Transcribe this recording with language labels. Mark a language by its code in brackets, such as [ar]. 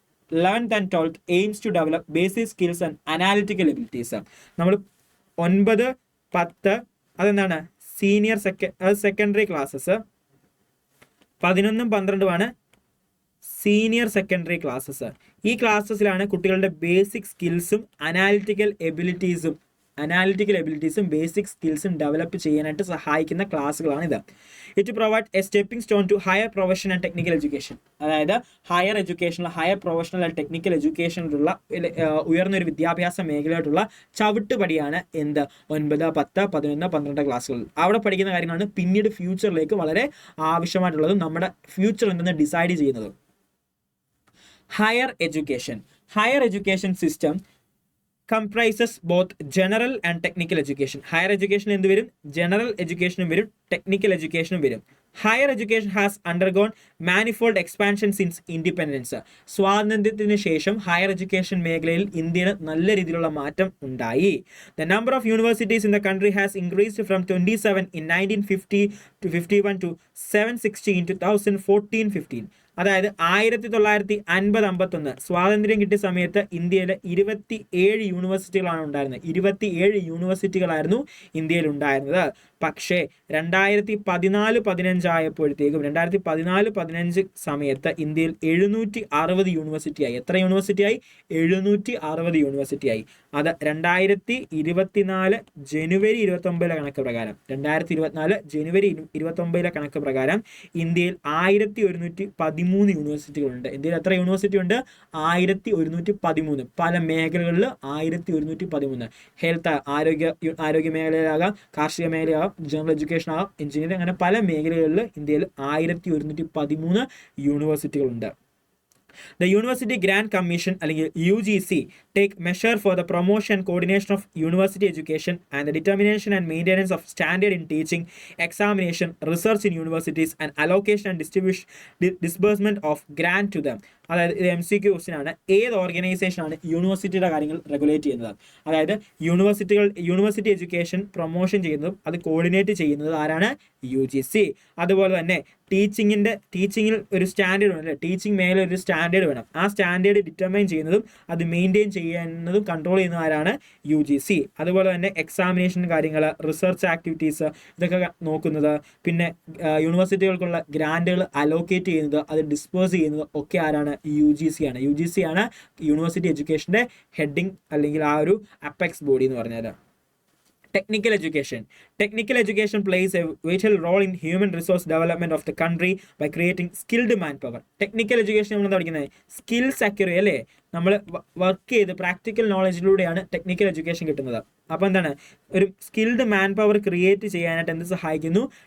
[en] 11th and 12th aims to develop basic skills and analytical abilities. [ml] നമ്മൾ 9, 10 അതെന്താണ് senior secondary classes, 11ഉം 12ഉമാണ് senior secondary classes. ഈ ക്ലാസ്സസിലാണ് കുട്ടികളുടെ basic സ്കിൽസും analytical എബിലിറ്റീസും analytical എബിലിറ്റീസും basic സ്കിൽസും develop ചെയ്യാനായിട്ട് സഹായിക്കുന്ന ക്ലാസ്സുകളാണിത്. [en] It provide a stepping stone to higher profession and technical education. [ml] അതായത് higher എഡ്യൂക്കേഷനിൽ higher professional and technical എഡ്യൂക്കേഷനിലുള്ള ഉയർന്നൊരു വിദ്യാഭ്യാസ മേഖലയായിട്ടുള്ള ചവിട്ടുപടിയാണ് എന്ത് 9, 10, 11, 12 ക്ലാസ്സുകൾ. അവിടെ പഠിക്കുന്ന കാര്യങ്ങളാണ് പിന്നീട് ഫ്യൂച്ചറിലേക്ക് വളരെ ആവശ്യമായിട്ടുള്ളതും നമ്മുടെ ഫ്യൂച്ചർ എന്തെന്ന് ഡിസൈഡ് ചെയ്യുന്നത്. [en] Higher education system comprises both general and technical education. [ml] Higher education എന്ത് വരും? [en] General education വരും, technical education വരും. Higher education has undergone manifold expansion since independence. [ml] സ്വാതന്ത്ര്യത്തിന് ശേഷം ഹയർ എഡ്യൂക്കേഷൻ മേഖലയിൽ ഇന്ത്യയിൽ നല്ല രീതിയിലുള്ള മാറ്റം ഉണ്ടായി. [en] The number of universities in the country has increased from 27 in 1950 to 51 to 760 in 2014-15. [ml] അതായത് 1950-51 സ്വാതന്ത്ര്യം കിട്ടിയ സമയത്ത് ഇന്ത്യയിൽ 27 യൂണിവേഴ്സിറ്റികളാണ് ഉണ്ടായിരുന്നത്. 27 യൂണിവേഴ്സിറ്റികളായിരുന്നു ഇന്ത്യയിൽ ഉണ്ടായിരുന്നത്. പക്ഷേ 2014-15 ആയപ്പോഴത്തേക്കും 2014-15 സമയത്ത് ഇന്ത്യയിൽ 760 യൂണിവേഴ്സിറ്റിയായി. എത്ര യൂണിവേഴ്സിറ്റിയായി? 760 യൂണിവേഴ്സിറ്റിയായി. അത് 2024 ജനുവരി 29 കണക്ക് പ്രകാരം 2024 ജനുവരി 29 കണക്ക് പ്രകാരം ഇന്ത്യയിൽ 1113 യൂണിവേഴ്സിറ്റികളുണ്ട്. ഇന്ത്യയിൽ എത്ര യൂണിവേഴ്സിറ്റി ഉണ്ട്? 1113. പല മേഖലകളിൽ 1113. ഹെൽത്ത്, ആരോഗ്യ മേഖലയിലാകാം, കാർഷിക മേഖലയാകാം, ജനറൽ എഡ്യൂക്കേഷൻ ആകാം, എഞ്ചിനീയറിംഗ്, അങ്ങനെ പല മേഖലകളിൽ ഇന്ത്യയിൽ 1113 യൂണിവേഴ്സിറ്റികളുണ്ട്. [en] The University Grant Commission അല്ലെങ്കിൽ UGC take measure for the promotion and coordination of university education and the determination and maintenance of standard in teaching, examination, research in universities and allocation and disbursement of grant to them. [ml] അതായത് ഇത് MCQ question ആണ്. ഏത് ഓർഗനൈസേഷനാണ് യൂണിവേഴ്സിറ്റിയുടെ കാര്യങ്ങൾ regulate ചെയ്യുന്നത്? അതായത് university education promotion ചെയ്യുന്നതും അത് കോർഡിനേറ്റ് ചെയ്യുന്നത് ആരാണ്? UGC. അതുപോലെ തന്നെ ടീച്ചിങ്ങിൽ ഒരു സ്റ്റാൻഡേർഡ് വേണം അല്ലേ? ടീച്ചിങ് മേഖല ഒരു സ്റ്റാൻഡേർഡ് വേണം. ആ സ്റ്റാൻഡേർഡ് ഡിറ്റർമൈൻ ചെയ്യുന്നതും അത് മെയിൻറ്റെയിൻ ചെയ്യുന്നതും കൺട്രോൾ ചെയ്യുന്ന ആരാണ്? UGC. അതുപോലെ തന്നെ എക്സാമിനേഷൻ കാര്യങ്ങൾ, റിസർച്ച് ആക്ടിവിറ്റീസ് ഇതൊക്കെ നോക്കുന്നത്. പിന്നെ യൂണിവേഴ്സിറ്റികൾക്കുള്ള ഗ്രാൻഡുകൾ അലോക്കേറ്റ് ചെയ്യുന്നത്, അത് ഡിസ്പേഴ്സ് ചെയ്യുന്നത് ഒക്കെ ആരാണ്? UGC ആണ്. UGC ആണ് യൂണിവേഴ്സിറ്റി എഡ്യൂക്കേഷൻ്റെ ഹെഡിങ് അല്ലെങ്കിൽ ആ ഒരു അപ്പെക്സ് ബോഡി എന്ന് പറഞ്ഞാൽ. [en] Technical education plays a vital role in human resource development of the country by creating skilled manpower. [ml] Technical education നമ്മൾ എന്താ പഠിക്കുന്നത്? സ്കിൽസ് അക്വയർ അല്ലേ? നമ്മൾ വർക്ക് ചെയ്ത് പ്രാക്ടിക്കൽ നോളജിലൂടെയാണ് ടെക്നിക്കൽ എഡ്യൂക്കേഷൻ കിട്ടുന്നത്. അപ്പോൾ എന്താണ്? ഒരു സ്കിൽഡ് മാൻ പവർ ക്രിയേറ്റ് ചെയ്യാനായിട്ട് എന്ത് സഹായിക്കുന്നു?